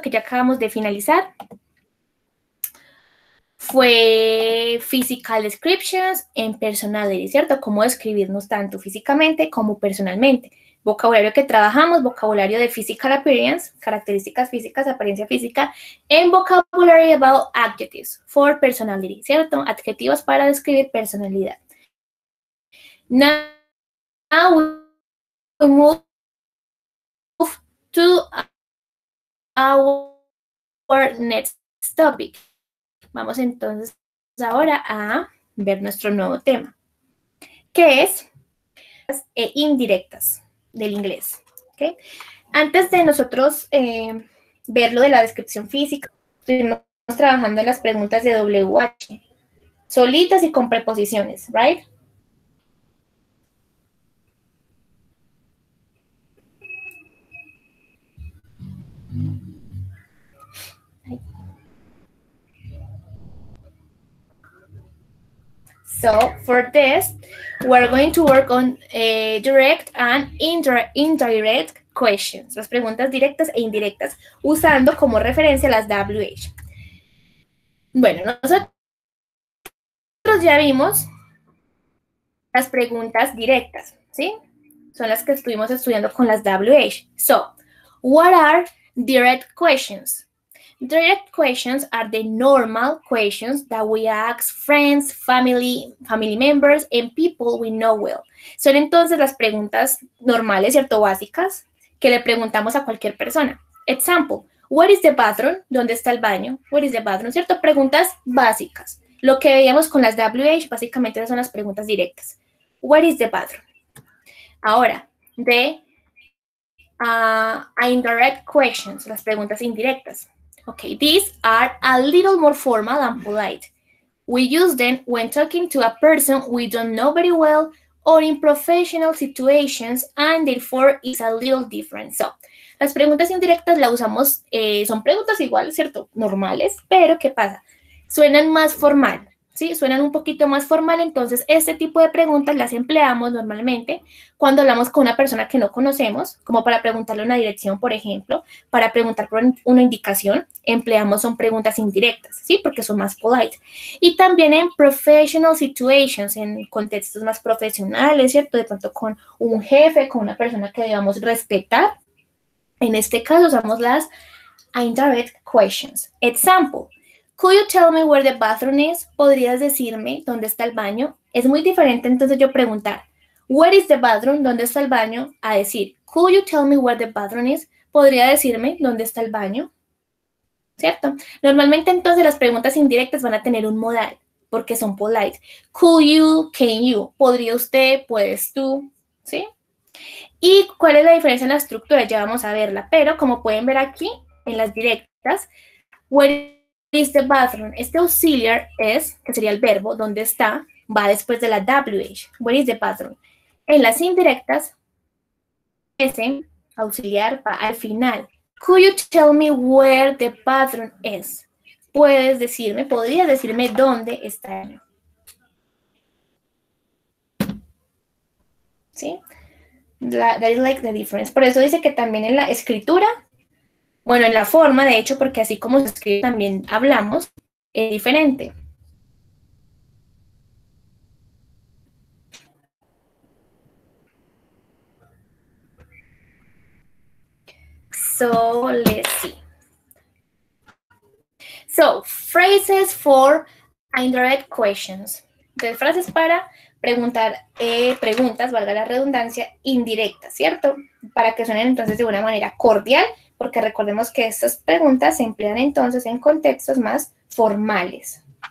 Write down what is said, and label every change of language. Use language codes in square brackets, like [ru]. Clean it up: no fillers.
[es] Que ya acabamos de finalizar, fue [en] Physical Descriptions and Personality, [es] ¿cierto? Cómo describirnos tanto físicamente como personalmente. Vocabulario que trabajamos, vocabulario de Physical Appearance, características físicas, apariencia física, en [en] Vocabulary about Adjectives for Personality, [es] ¿cierto? Adjetivos para describir personalidad. [en] Now we move to our next topic. [es] Vamos entonces ahora a ver nuestro nuevo tema, que es indirectas del inglés. ¿Okay? Antes de nosotros ver lo de la descripción física, estuvimos trabajando en las preguntas de WH, solitas y con preposiciones, [en] ¿right? So for this, we're going to work on direct and indirect questions, [es] las preguntas directas e indirectas, usando como referencia las WH. Bueno, nosotros ya vimos las preguntas directas, ¿sí? Son las que estuvimos estudiando con las WH. [en] So, what are direct questions? Direct questions are the normal questions that we ask friends, family members, and people we know well. [es] Son entonces las preguntas normales, ¿cierto? Básicas, que le preguntamos a cualquier persona. [en] Example, where is the bathroom? [es] ¿Dónde está el baño? [en] Where is the bathroom? [es] ¿Cierto? Preguntas básicas. Lo que veíamos con las WH, básicamente esas son las preguntas directas. [en] Where is the bathroom? [es] Ahora, de indirect questions, las preguntas indirectas. [en] Okay, these are a little more formal and polite. We use them when talking to a person we don't know very well or in professional situations and therefore is a little different. [es] So, las preguntas indirectas las usamos, son preguntas iguales, ¿cierto? Normales, pero ¿qué pasa? Suenan más formal, ¿sí? Suenan un poquito más formal, entonces este tipo de preguntas las empleamos normalmente cuando hablamos con una persona que no conocemos, como para preguntarle una dirección, por ejemplo, para preguntar por una indicación, son preguntas indirectas, ¿sí? Porque son más polite. Y también en [en] professional situations, [es] en contextos más profesionales, ¿cierto? De pronto con un jefe, con una persona que debamos respetar. En este caso usamos las indirect questions. Example. [en] Could you tell me where the bathroom is? [es] ¿Podrías decirme dónde está el baño? Es muy diferente entonces yo preguntar, [en] where is the bathroom? [es] ¿Dónde está el baño? A decir, [en] could you tell me where the bathroom is? [es] ¿Podría decirme dónde está el baño? ¿Cierto? Normalmente entonces las preguntas indirectas van a tener un modal, porque son polite. [en] Could you, can you, [es] podría usted, puedes tú, ¿sí? ¿Y cuál es la diferencia en la estructura? Ya vamos a verla, pero como pueden ver aquí, en las directas, [en] where is the bathroom? [es] Este auxiliar es, que sería el verbo, ¿dónde está? Va después de la WH. [en] Where is the bathroom? [es] En las indirectas, ese auxiliar va al final. [en] Could you tell me where the bathroom is? [es] Podrías decirme dónde está. ¿Sí? [en] That is like the difference. [es] Por eso dice que también en la escritura, bueno, en la forma, de hecho, porque así como se escribe también hablamos, es diferente. [en] So, let's see. So, phrases for indirect questions. [es] Entonces, frases para preguntar preguntas, valga la redundancia, indirectas, ¿cierto? Para que suenen entonces de una manera cordial, porque recordemos que estas preguntas se emplean entonces en contextos más formales.